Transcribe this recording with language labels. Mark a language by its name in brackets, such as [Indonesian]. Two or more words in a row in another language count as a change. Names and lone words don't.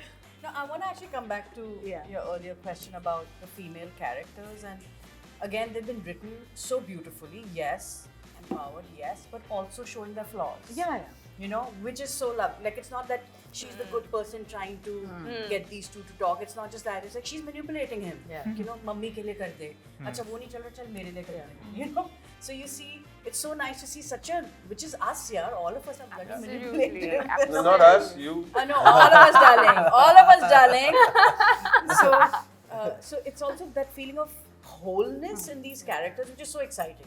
[English] no, I want to actually come back to your earlier question about the female characters, and again, they've been written so beautifully. Yes, empowered. Yes, but also showing their flaws. Yeah. You know, which is so lovely. Like, it's not that she's the good person trying to get these two to talk. It's not just that. It's like she's manipulating him. Yeah. You know, [Hindi] मम्मी के लिए कर दे. अच्छा वो नहीं चल रहा, चल मेरे लिए कर दे. [English] You know, so you see, it's so nice to see such a, which is us, yeah. All of us are bloody Absolutely. manipulative. No, not us, you. No, all of us, darling. All of us, darling. So it's also that feeling of wholeness in these characters, which is so exciting.